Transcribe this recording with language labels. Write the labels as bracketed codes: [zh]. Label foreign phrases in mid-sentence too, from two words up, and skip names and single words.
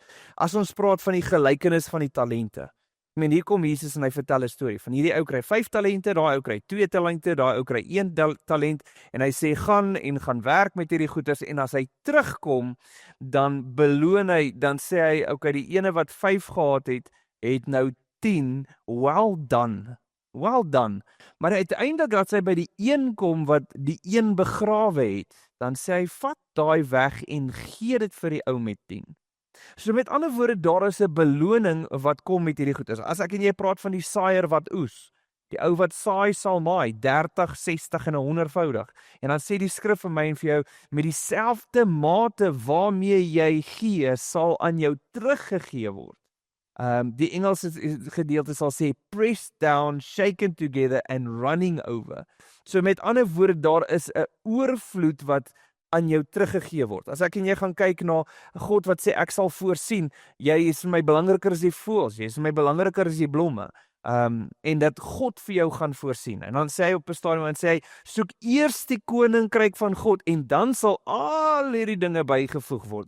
[af] As ons praat van die gelykenis van die talente. Ek meen hier kom Jesus en hy vertel 'n storie van hierdie ou kry 5 talente, daai ou kry 2 talente, daai ou kry 1 talent en hy sê gaan werk met hierdie goeders en as hy terugkom, dan beloon hy, dan sê hy okay, die ene wat 5 gehad het nou 10, [en] well done. Well done. [af] Maar uiteindelik as hy by die een kom wat die een begrawe het, dan sê hy vat daai weg en gee dit vir die ou met 10. So met ander woorde, daar is 'n beloning wat kom met hierdie goeders. As ek en jy praat van die saaier wat oes, die ou wat saai sal maai 30, 60 en 100voudig. En dan sê die skrif vir my en vir jou, met dieselfde mate waarmee jy gee, sal aan jou teruggegee word. Die Engelse gedeelte sal sê [en] pressed down, shaken together and running over. [af] So met ander woorde, daar is 'n oorvloed wat aan jou teruggegee word. As ek en jy gaan kyk na God wat sê ek sal voorsien, jy is vir my belangriker as die voëls, jy is vir my belangriker as die blomme. En dat God vir jou gaan voorsien. En dan sê hy op 'n stadium en sê hy, soek eers die koninkryk van God en dan sal al hierdie dinge bygevoeg word.